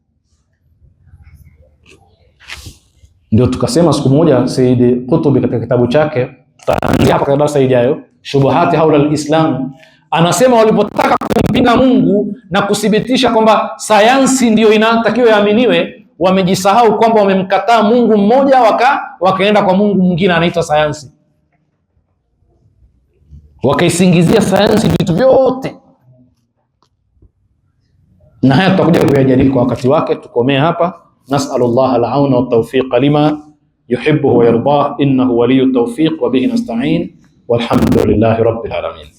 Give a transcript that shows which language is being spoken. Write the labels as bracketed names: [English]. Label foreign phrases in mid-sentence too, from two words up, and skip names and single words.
[Swahili] Ndio tukasema siku moja Sayyid Qutb katika kitabu chake, tutaanzia hapa kwa darasa ijayo, Shubuhati haula al-Islam, anasema walipotaka kumpinga Mungu na kuthibitisha kwamba sayansi ndio inatakiwa yaaminiwe, wamejisahau kwamba wamemkataa Mungu mmoja, wakaenda kwa Mungu mwingine anaitwa sayansi. Wakaisingizia sayansi vitu vyote. Na haya tutakuja kuyajadili kwa wakati wake. Tukomee hapa. [Arabic] نسأل الله العون والتوفيق لما يحب ويرضى إنه ولي التوفيق وبه نستعين والحمد لله رب العالمين.